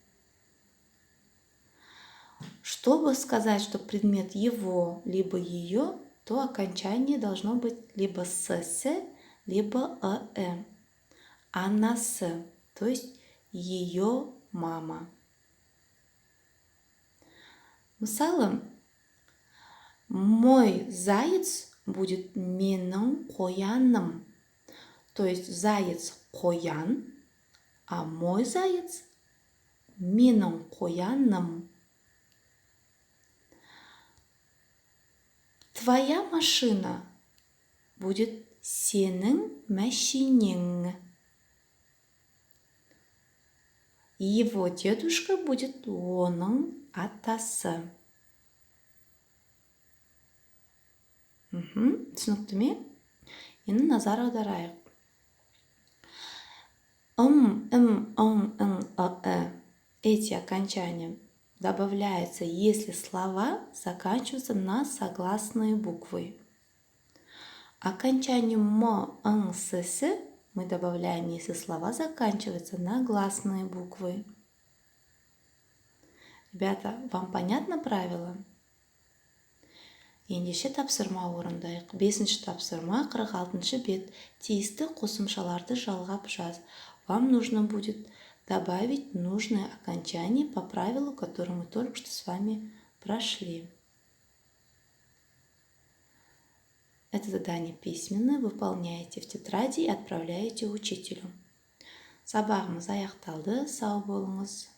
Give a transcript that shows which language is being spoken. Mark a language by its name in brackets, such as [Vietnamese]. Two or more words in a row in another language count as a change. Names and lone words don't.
[Russian] Чтобы сказать, что предмет его, либо ее, то окончание должно быть либо «с», либо «э». Анасы, то есть ее мама. Мысалы, мой заяц будет [Kazakh] менің қояным. [Russian] То есть заяц қоян, а мой заяц [Kazakh] менің қояным. [Russian] Твоя машина будет [Kazakh] сенің мәшинең. [Russian] Его дедушка будет [Kazakh] оның атасы. Түсінікті ме? Енді назар аударайық. [Russian] Эти окончания добавляются, если слова заканчиваются на согласные буквы. Окончание м, н, с мы добавляем, если слова заканчиваются на гласные буквы. Ребята, вам понятно правило? [Kazakh] Ендеше тапсырма орындайық. 5-ші тапсырма 46-шы бет. Тиісті қосымшаларды жалғап жаз. [Russian] Вам нужно будет добавить нужное окончание по правилу, которое мы только что с вами прошли. Это задание письменное, выполняете в тетради и отправляете учителю. [Kazakh] Сабағымыз аяқталды. Сау болыңыз.